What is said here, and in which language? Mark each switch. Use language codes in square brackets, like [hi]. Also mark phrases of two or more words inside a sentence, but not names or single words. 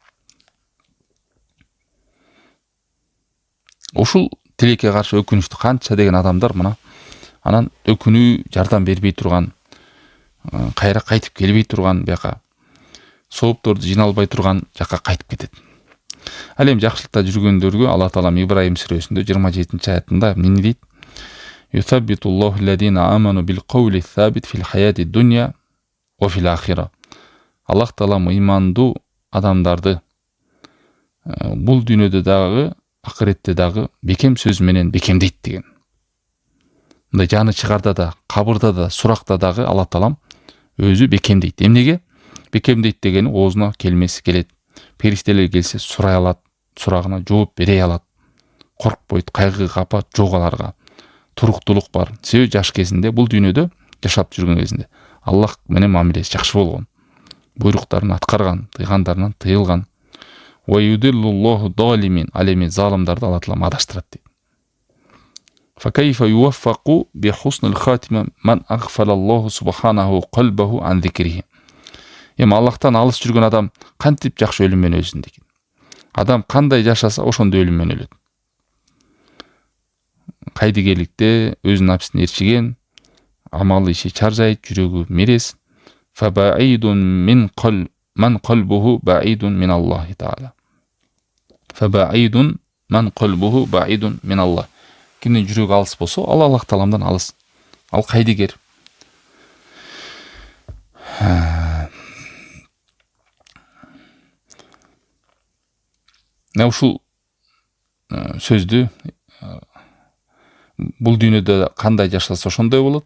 [ky] Ушул тилекке каршы өкүнүчтү канча деген адамдар мына анан өкүнүү жардам бербей турган, кайра кайтып келбей турган, бияка соопторду жыйналбай турган жакка кайтып кетет. Ал эми жакшылыкта жүргөндөргө Аллах Таалам Ибраим сүрөсүндө 27-аятында эмне дейт? [ar] يثبت الله الذين آمنوا بالقول الثابت في الحياة الدنيا وفي الآخرة. [ky] Аллах Таалам ыймандуу адамдарды бул дүйнөдө дагы, акыретте дагы бекем сөз менен бекемдейт деген. Мындай жаны чыгарда да, кабырда да, суракта дагы Аллах Таалам өзү бекемдейт. Эмнеге? Бекемдейт дегени оозуна келмеси келет. Периштелер келсе сурай алат, сурагына жооп бере алат. Коркпойт, кайгы, капа жок аларга. Туруктулук бар. Себеби жаш кезинде бул дүйнөдө жашап жүргөн кезинде Аллах менен мамилеси жакшы болгон. Буйруктарын аткарган, тыйгандарынан тыйылган. [ar] ويضل الله الظالمين. [ky] Ал эми залымдарды Аллах Таалам адаштырат дейт. [ar] فكيف يوفق بحسن الخاتمة من أغفل الله سبحانه قلبه عن ذكره. [ky] Эми Аллахтан алыс жүргөн адам кантип жакшы өлүм менен өлсүн деген. Адам кандай жашаса ошондой өлүм менен өлөт. Кайдыгерликте өзүнүн напсына ээрчиген, амалы иши чаржайт, жүрөгү мерез. [ar] فبعيد من قال من قلبه بعيد من الله تعالى. فبعيد من قلبه بعيد من الله. [ky] Кимдин жүрөгү алыс болсо, ал Аллах Тааламдан алыс. Ал кайдыгер. Ушул сөздү бул дүйнөдө кандай жашаса ошондой болот.